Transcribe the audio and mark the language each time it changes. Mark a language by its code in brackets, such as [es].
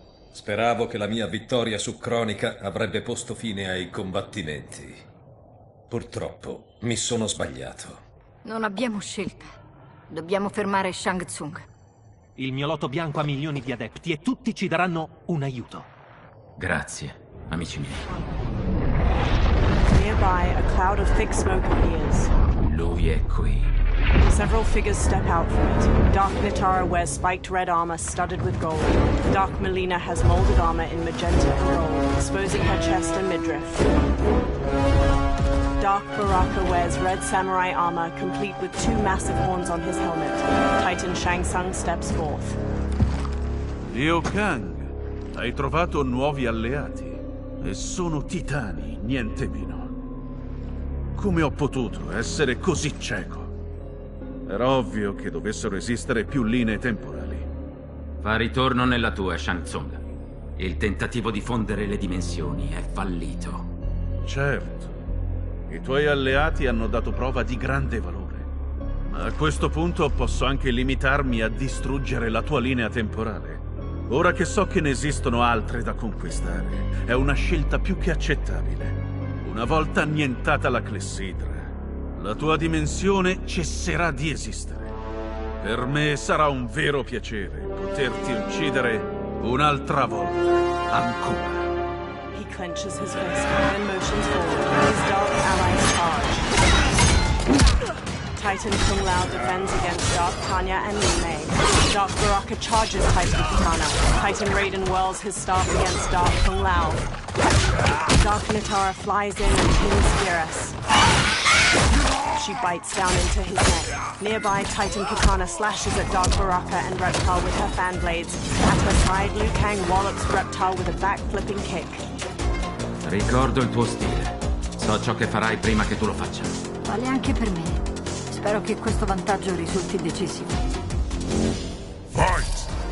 [it] Speravo che la mia vittoria su Cronica avrebbe posto fine ai combattimenti. Purtroppo mi sono sbagliato. Non abbiamo scelta. Dobbiamo fermare Shang Tsung. Il mio loto bianco ha milioni di adepti e tutti ci daranno un aiuto. Grazie, amici miei. [en] Nearby, a cloud of thick smoke appears. [it] Lui è qui. [en] Several figures step out from it. Dark Nitara wears spiked red armor studded with gold. Dark Melina has molded armor in magenta and gold, exposing her chest and midriff. Dark Baraka wears red samurai armor, complete with 2 massive horns on his helmet. Titan Shang Tsung steps forth. [it] Liu Kang, hai trovato nuovi alleati. E sono titani, niente meno. Come ho potuto essere così cieco? Era ovvio che dovessero esistere più linee temporali. Fa ritorno nella tua, Shang Tsung. Il tentativo di fondere le dimensioni è fallito. Certo. I tuoi alleati hanno dato prova di grande valore. Ma a questo punto posso anche limitarmi a distruggere la tua linea temporale. Ora che so che ne esistono altre da conquistare, è una scelta più che accettabile. Una volta annientata la clessidra, la tua dimensione cesserà di esistere. Per me sarà un vero piacere poterti uccidere un'altra volta, ancora. [en] He clenches his fist, then motions forward. His dark allies charge. Titan Kung Lao defends against Dark Tanya and Li Mei. Dark Baraka charges Titan Kitana. Titan Raiden whirls his staff against Dark Kung Lao. Dark Nitara flies in and pins Geras. She bites down into his neck. Nearby, Titan Kitana slashes at Dark Baraka and Reptile with her fan blades. At her side, Liu Kang wallops Reptile with a back-flipping kick. [it] Ricordo il tuo stile. So ciò che farai prima che tu lo faccia. Vale anche per me. Spero che questo vantaggio risulti decisivo. [en] Fight!